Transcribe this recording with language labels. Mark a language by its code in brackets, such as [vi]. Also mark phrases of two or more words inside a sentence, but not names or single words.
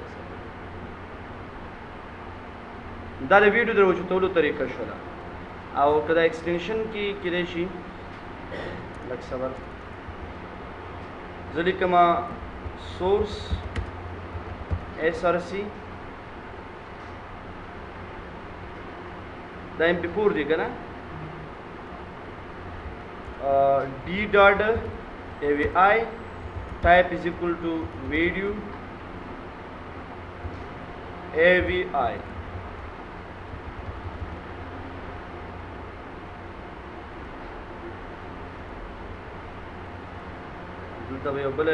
[ps] دا د ویډیو د راوچتولو طریقه شوله او که دا ایکسټینشن کې کیدای شي لږ صبر زه لیکمه سورس [en] SRC [ps] دا MP4 دی که نه [en] D.AVI type is equal to video [ps] AVI دلته به یو بله